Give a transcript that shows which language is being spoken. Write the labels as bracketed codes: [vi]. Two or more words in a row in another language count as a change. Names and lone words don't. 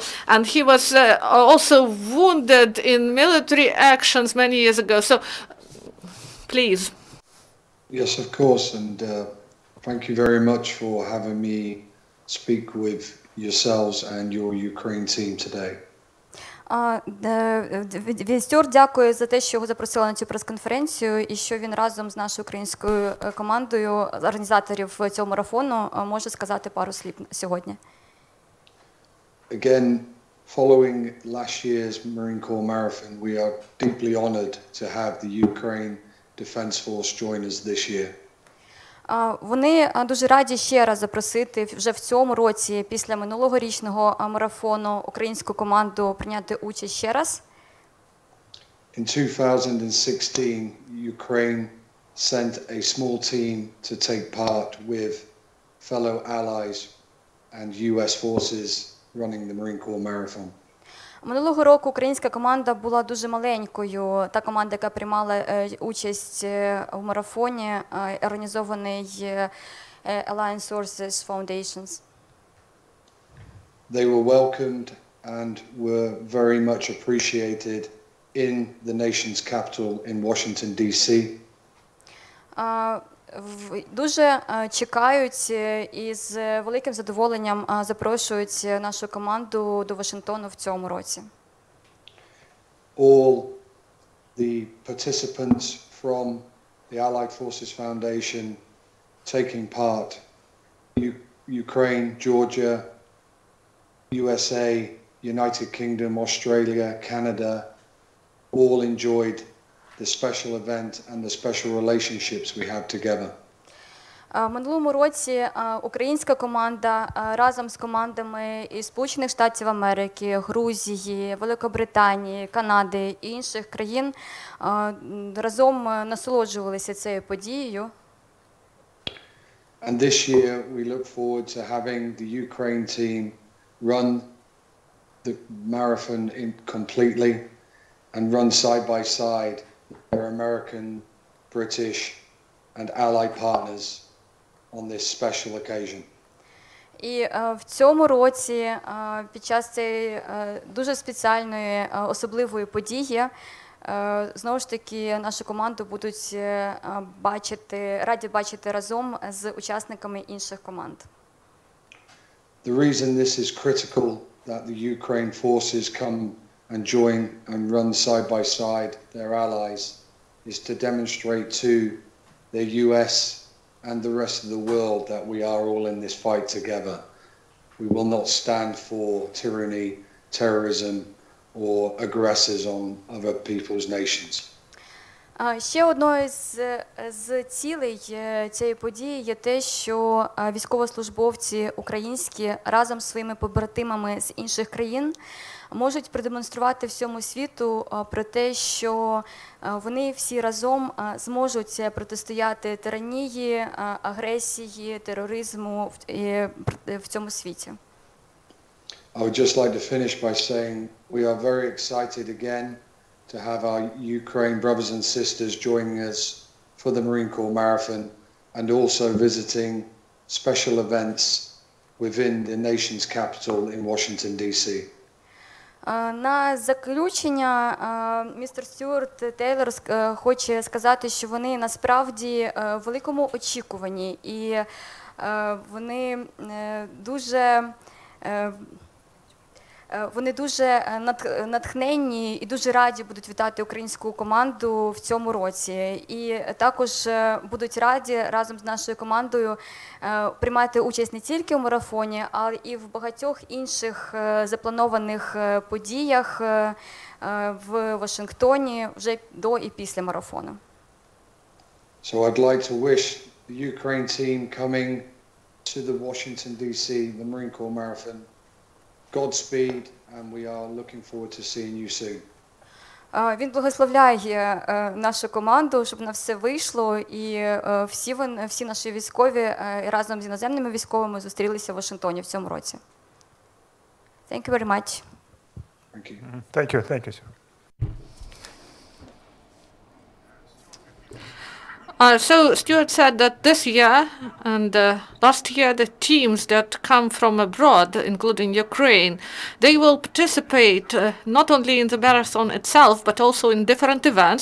[en] And he was also wounded in military actions many years ago. So, please. Yes, of course, and thank you very much for having me speak with yourselves and your Ukraine team today. [uk] Стюарт дякує за те, що його запросили на цю прес-конференцію і що він разом з нашою українською командою організаторів цього марафону може сказати пару слів сьогодні. [en] Again, following last year's Marine Corps Marathon, we are deeply honored to have the Ukraine Defense Force join us this year. [uk] Вони дуже раді ще раз запросити вже в цьому році, після минулогорічного марафону, українську команду прийняти участь ще раз. [en] In 2016, Ukraine sent a small team to take part with fellow allies and US forces running the Marine Corps Marathon. [uk] Минулого року українська команда була дуже маленькою. Та команда, яка приймала участь у марафоні, організований Alliance Sources Foundations. [en] They were welcomed and were very much appreciated in the nation's capital in Washington, D.C. [uk] Дуже чекають і з великим задоволенням запрошують нашу команду до Вашингтону в цьому році. [en] All the participants from the Allied Forces Foundation taking part, Ukraine, Georgia, USA, United Kingdom, Australia, Canada, all enjoyed the special event and the special relationships we have together. [uk] В минулому році українська команда разом з командами із Сполучених Штатів Америки, Грузії, Великобританії, Канади і інших країн разом насолоджувалися цією подією. [en] And this year we look forward to having the Ukraine team run the marathon completely and run side by side their American, British and allied partners on this special occasion. [uk] І в цьому році під час цієї дуже спеціальної особливої події знову ж таки нашу команду будуть раді бачити разом з учасниками інших команд. [en] The reason this is critical that the Ukraine forces come and join and run side by side their allies is to demonstrate to the US and the rest of the world that we are all in this fight together. We will not stand for tyranny, terrorism, or aggressors on other people's nations. [uk] Ще одною з цілей цієї події є те, що військовослужбовці українські разом з своїми побратимами з інших країн можуть продемонструвати всьому світу про те, що вони всі разом зможуть протистояти тиранії, агресії, тероризму в цьому світі. [en] I would just like to finish by saying we are very excited again to have our Ukraine brothers and sisters joining us for the Marine Corps Marathon and also visiting special events within the nation's capital in Washington, D.C. [uk] На заключення містер Стюарт Тейлор хоче сказати, що вони насправді в великому очікуванні і Вони дуже натхненні і дуже раді будуть вітати українську команду в цьому році. І також будуть раді разом з нашою командою приймати участь не тільки у марафоні, але і в багатьох інших запланованих подіях в Вашингтоні вже до і після марафону. [en] So I'd like to wish the Ukraine team coming to the Washington DC, the Marine Corps Marathon, Godspeed, and we are looking forward to seeing you soon. [uk] Він благословляє нашу команду, щоб на все вийшло, і всі наші військові разом з іноземними військовими зустрілися в Вашингтоні в цьому році. [en] Thank you very much. Thank you. Thank you. Thank you, sir. So Stuart said that this year and last year the teams that come from abroad, including Ukraine, they will participate not only in the marathon itself, but also in different events.